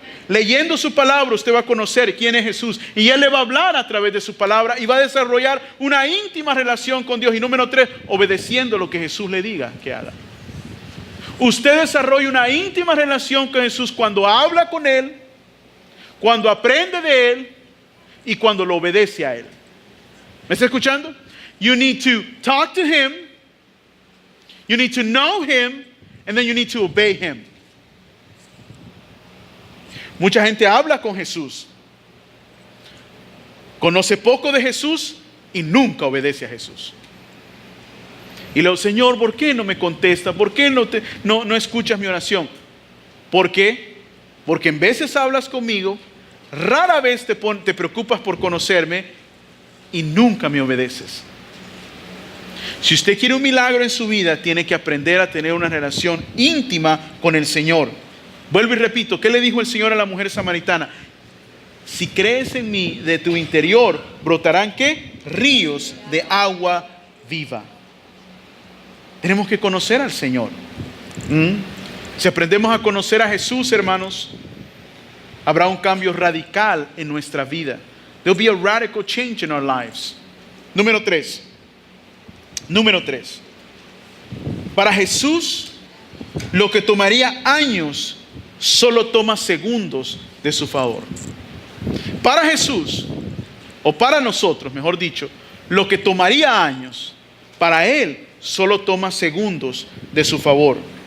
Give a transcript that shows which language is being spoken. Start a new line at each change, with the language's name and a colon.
Spanish: Leyendo su palabra usted va a conocer quién es Jesús. Y Él le va a hablar a través de su palabra y va a desarrollar una íntima relación con Dios. Y número 3, obedeciendo lo que Jesús le diga que haga. Usted desarrolla una íntima relación con Jesús cuando habla con Él, cuando aprende de Él y cuando lo obedece a Él. ¿Me está escuchando?
English: You need to talk to Him, you need to know Him, and then you need to obey Him.
Spanish: Mucha gente habla con Jesús, conoce poco de Jesús y nunca obedece a Jesús. Y le digo: Señor, ¿por qué no me contesta? ¿Por qué no escuchas mi oración? ¿Por qué? Porque en veces hablas conmigo, rara vez te preocupas por conocerme y nunca me obedeces. Si usted quiere un milagro en su vida, tiene que aprender a tener una relación íntima con el Señor. Vuelvo y repito, ¿qué le dijo el Señor a la mujer samaritana? Si crees en mí, de tu interior brotarán ¿qué? Ríos de agua viva. Tenemos que conocer al Señor. Si aprendemos a conocer a Jesús, hermanos, habrá un cambio radical en nuestra vida.
English: There will be a radical change in our lives.
Spanish: Número 3. Para Jesús, lo que tomaría años, solo toma segundos de su favor. Para Jesús, o para nosotros, mejor dicho, lo que tomaría años, para Él solo toma segundos de su favor.